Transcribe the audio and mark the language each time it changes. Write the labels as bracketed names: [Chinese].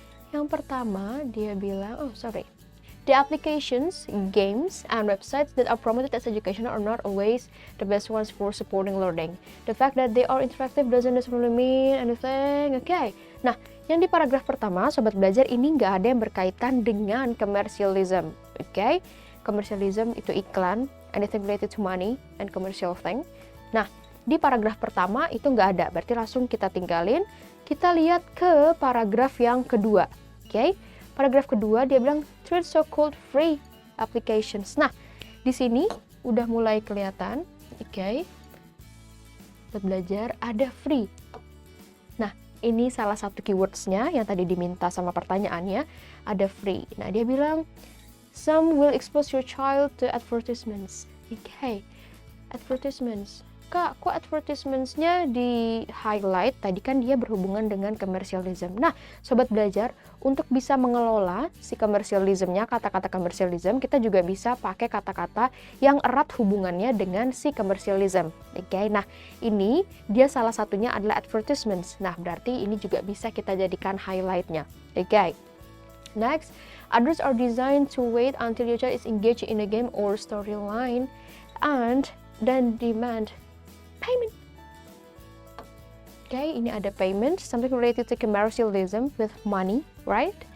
[Indonesian] Yang pertama, dia bilang, [English] the applications, games, and websites that are promoted as educational are not always the best ones for supporting learning. The fact that they are interactive doesn't necessarily mean anything. Okay. [Indonesian] Nah, yang di paragraf pertama, sobat belajar, ini nggak ada yang berkaitan dengan commercialism. Okay? [English] Commercialism [Indonesian] itu iklan, [English] anything related to money and commercial thing. [Indonesian] Nah, di paragraf pertama itu nggak ada, berarti langsung kita tinggalin. Kita lihat ke paragraf yang kedua. Okay? Paragraf kedua dia bilang [English] treat so-called free applications. [Indonesian] Nah, di sini udah mulai kelihatan, okay? Buat belajar ada free. Nah, ini salah satu keywordsnya yang tadi diminta sama pertanyaannya, ada free. Nah, dia bilang [English] some will expose your child to advertisements. [Indonesian] Okay, advertisements. Kak, kok advertisements-nya di highlight? Tadi kan dia berhubungan dengan commercialism. Nah, sobat belajar, untuk bisa mengelola si commercialism-nya, kata-kata commercialism, kita juga bisa pakai kata-kata yang erat hubungannya dengan si commercialism. Oke, nah ini dia salah satunya adalah advertisements. Nah, berarti ini juga bisa kita jadikan highlight-nya. Oke. [English] Next, ads are designed to wait until your child is engaged in a game or storyline and then demand payment. Okay, [Indonesian] ini ada [English] payment, something related to commercialism with money, right?